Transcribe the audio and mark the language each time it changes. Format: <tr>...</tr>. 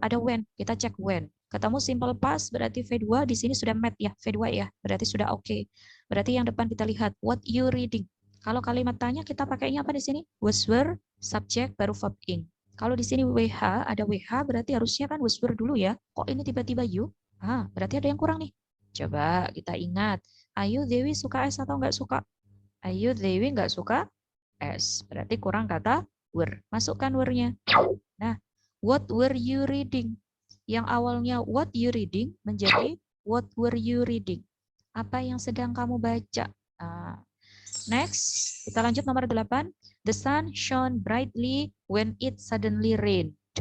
<id>Ada when. Kita cek when. Ketemu simple past berarti V2 di sini sudah met ya, V2 ya. Berarti sudah oke. Berarti yang depan kita lihat</id> <en>what you reading.</en> <id>Kalau kalimat tanya kita pakainya apa di sini? Was were, subject baru verb ing. Kalau di sini WH ada WH berarti harusnya kan was were dulu ya. Kok ini tiba-tiba you? Berarti ada yang kurang nih. Coba kita ingat. Ayu Dewi suka S atau enggak suka? Ayu Dewi nggak suka S. Berarti kurang kata were. Masukkan were-nya.</id> <en>Nah, what were you reading?</en> <id>Yang awalnya</id> <en>what you reading</en> <id>menjadi</id> <en>what were you reading?</en> <id>Apa yang sedang kamu baca? Next, kita lanjut nomor 8.</id> <en>The sun shone brightly when it suddenly rained.</en>